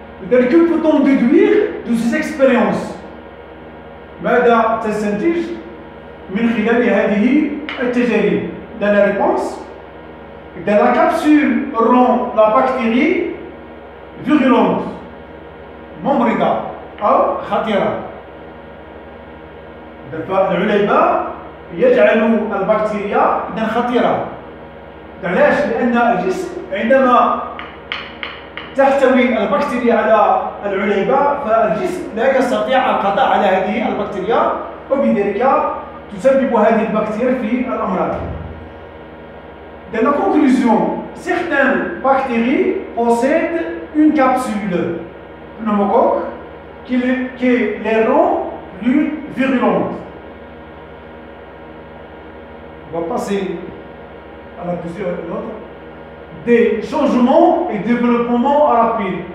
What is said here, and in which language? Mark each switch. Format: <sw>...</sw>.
<fr>Que peut-on déduire de ces expériences؟</fr> <ar>ماذا تستنتج من خلال هذه التجارب؟</ar> <fr>Dans la réponse, dans la capsule rend la bactérie virulente,</fr> <ar>ممرضة أو خطيرة. العليبة يجعل البكتيريا إذا خطيرة. علاش؟ لأن الجسم عندما تحتوي البكتيريا على العليبة فالجسم لا يستطيع القضاء على هذه البكتيريا وبذلك تسبب هذه البكتيريا في الأمراض.</ar> <fr>Dans la conclusion, certaines bactéries possèdent une capsule pneumocoque qui les rend plus virulentes. On va passer à la deuxième note. Des changements et développements rapides.</fr>